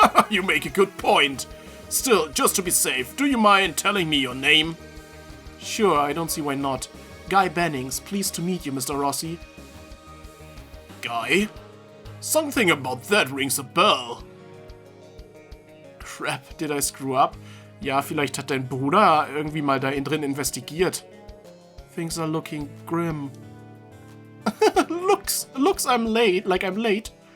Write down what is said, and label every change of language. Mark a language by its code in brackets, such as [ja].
[en] You make a good point. Still, just to be safe, do you mind telling me your name? Sure, I don't see why not. Guy Bannings, pleased to meet you, Mr. Rossi. Guy? Something about that rings a bell. Crap, did I screw up? [de] Ja, vielleicht hat dein Bruder irgendwie mal da innen drin investigiert. [en] Things are looking grim. looks I'm late, like I'm late.